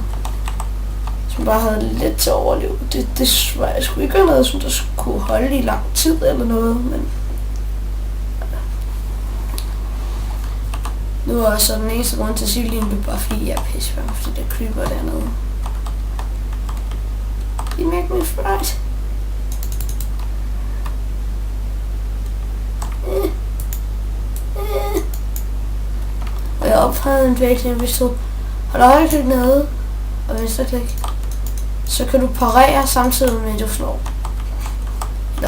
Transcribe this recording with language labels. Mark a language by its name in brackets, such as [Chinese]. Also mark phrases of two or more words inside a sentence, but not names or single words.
[Danish] Som bare havde lidt til at overleve. Det var jeg sgu ikke noget, som der kunne holde i lang tid eller noget, men nu er så den eneste grund til at sige lige nu, bare fordi jeg er pissebange, fordi der creeper dernede. [English] You make me fright. [Danish] Og jeg ophævede en vægt, hvis du holder højreklik nede og venstreklik, så kan du parere samtidig med, at du slår. Der.